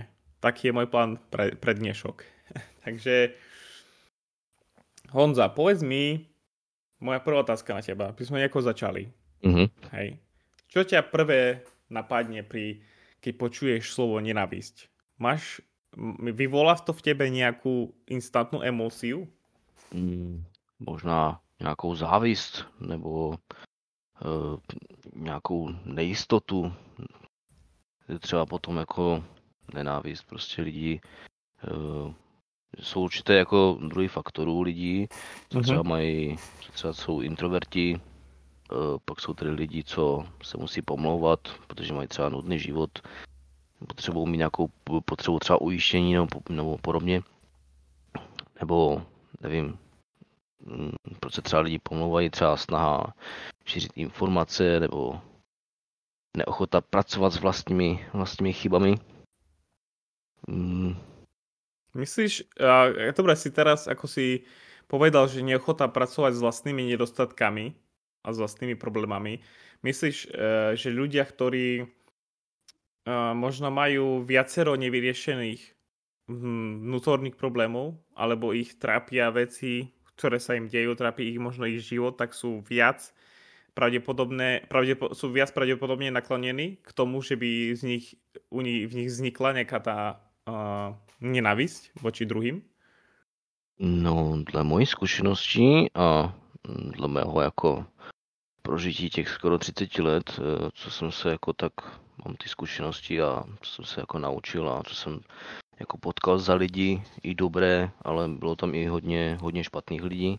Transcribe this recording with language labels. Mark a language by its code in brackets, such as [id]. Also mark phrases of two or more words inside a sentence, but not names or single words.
[sk] Taký je môj plán pre dnešok. Takže Honza, povedz mi, moja prvá otázka na teba, aby sme nejako začali. Hej. Čo ťa prvé napadne keď počuješ slovo nenávisť? Vyvolá to v tebe nejakú instantnú emóciu? [cs] Možná nějakou závist nebo nějakou nejistotu. Třeba potom jako nenávist prostě lidí. Jsou určité jako druhý faktorů lidí, co třeba jsou introverti, pak jsou tady lidi, co se musí pomlouvat, protože mají třeba nudný život, potřebují mít nějakou potřebu třeba ujištění nebo podobně, nebo nevím, proč se třeba lidi pomlouvají, třeba snaha šířit informace nebo neochota pracovat s vlastními chybami. [sk] Myslíš, dobre, si teraz, ako si povedal, že neochota pracovať s vlastnými nedostatkami a s vlastnými problémami, myslíš, že ľudia, ktorí možno majú viacero nevyriešených vnútorných problémov, alebo ich trápia veci, ktoré sa im dejú, trápi ich možno ich život, tak sú viac pravdepodobne naklonení k tomu, že by v nich vznikla nejaká tá nenávisť voči druhým? [cs] No, dle mojí zkušenosti a dle mého jako prožití těch skoro 30 let, co jsem se jako tak, mám ty zkušenosti a co jsem se jako naučil a co jsem jako potkal za lidi, i dobré, ale bylo tam i hodně špatných lidí.